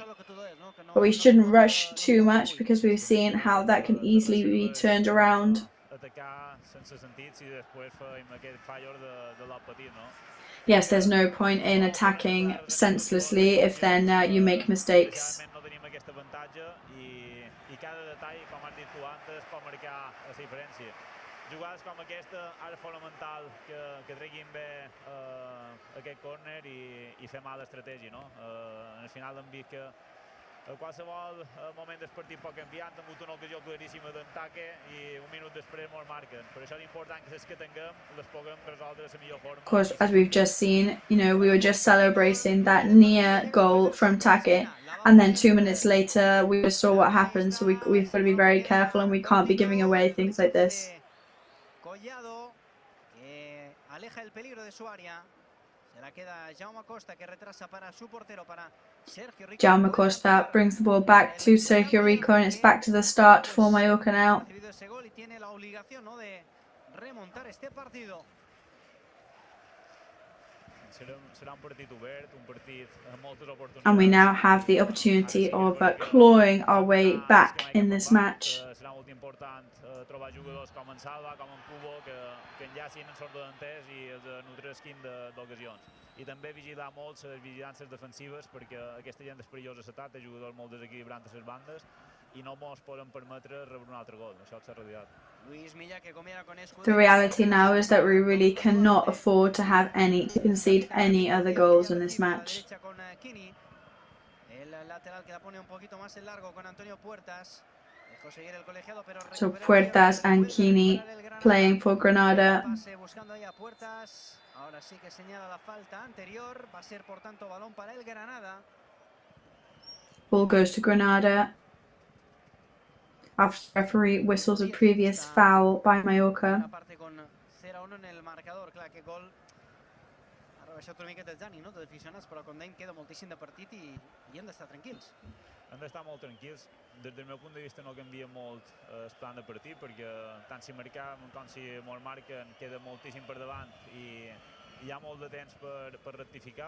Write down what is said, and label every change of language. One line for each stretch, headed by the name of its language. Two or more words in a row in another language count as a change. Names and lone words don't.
English: But we shouldn't rush too much because we've seen how that can easily be turned around. Yes, there's no point in attacking senselessly if then you make mistakes.
Catalan: Jugades com aquesta, ara és fonamental que treguin bé aquest córner i fer mala estratègia, no? En el final hem vist que a qualsevol moment del partit pot canviar, hem tingut una ocasió claríssima d'ataque i un minut després ens marquen. Per això és important que les que tinguem les puguem resoldre de la millor forma.
English: Of course, as we've just seen, you know, we were just celebrating that near goal from Take, and then 2 minutes later we just saw what happened, so we've got to be very careful and we can't be giving away things like this.
Spanish: Aleja el peligro de su área. Se la queda Jaume Costa, que retrasa para su portero, para Sergio Rico.
English: Jaume Costa brings the ball back to Sergio Rico, and it's back to the start for Mallorca now.
Spanish: Tiene la obligación, ¿no?, de remontar este partido.
English: And we now have the opportunity of clawing our way back in this match.
Catalan: Trobar jugadors com en Salva, com en Kubo, que enllacin en sort delanters i els nutresquin d'ocasions. I també vigilar molt les vigilàncies defensives perquè aquesta gent és perillosa a l'atac, té jugadors molt desequilibrants a les bandes i no ens podem permetre rebre un altre gol. Això és la realitat. The reality now is that we really cannot afford to concede any other goals in this match.
English: So Puertas and Kini playing for Granada. Ball goes to Granada after the referee whistles a previous foul by Mallorca.
Catalan: Hem d'estar molt tranquils. Des del meu punt de vista no canvia molt el plan de partit perquè tant si marcam com si ens marquen queda moltíssim per davant i hi ha molt de temps per rectificar.